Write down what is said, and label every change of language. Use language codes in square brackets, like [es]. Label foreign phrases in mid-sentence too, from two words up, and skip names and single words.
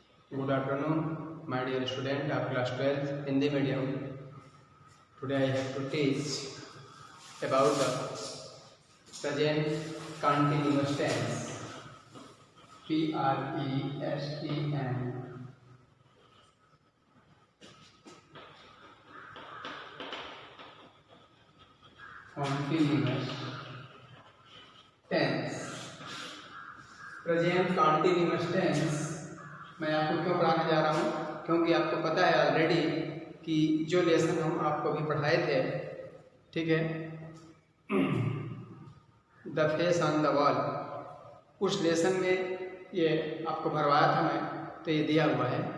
[en] Good afternoon, my dear student of class 12 Hindi medium. Today I have to teach about the present continuous tense. PRESENT. Continuous tense. present continuous tense [hi] मैं आपको क्यों पढ़ाने जा रहा हूँ, क्योंकि आपको पता है ऑलरेडी कि जो लेसन हम आपको अभी पढ़ाए थे, ठीक है, द फेस ऑन द वॉल, उस लेसन में ये आपको भरवाया था मैं, तो ये दिया हुआ है।